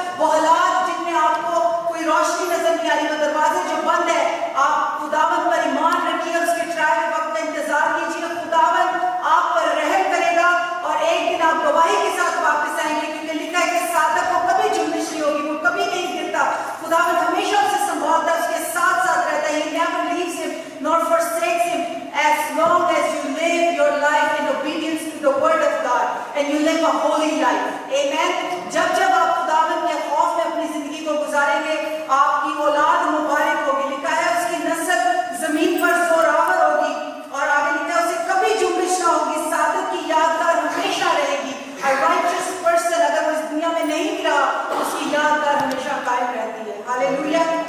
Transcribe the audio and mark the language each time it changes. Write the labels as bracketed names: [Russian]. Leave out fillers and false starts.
[Hindi] वो हालात जिनमें आपको कोई रोशनी नजर नहीं आ रही, वो दरवाजे जो बंद है, आप खुदावंद पर ईमान रखिए, उसके ट्रायल वक्त का इंतजार कीजिए। खुदावंद आप पर रहम करेगा और एक दिन आप गवाही के साथ वापस आएंगे, क्योंकि लिखा है कि सादक को कभी जुम्बिश नहीं होगी, वो कभी नहीं गिरता। खुदावंद हमेशा उसे संभालता है, उसके साथ साथ रहता है। [English] He never leaves him nor forsakes him as long as you live your life in obedience to the word of God and you live a holy life. Amen. [Hindi] जब जब आप खुदावंद के खौफ में अपनी जिंदगी को गुजारेंगे, आपकी औलाद मुबारक होगी। लिखा है उसकी नस्ल जमीन पर जोरावर होगी और आगे लिखा है उसे कभी जुम्बिश ना होगी। सादिक की यादगार हमेशा रहेगी। [English] A righteous person [Hindi] अगर वो इस दुनिया में नहीं भी रहा, उसकी यादगार हमेशा कायम रहती है। हालेलुया।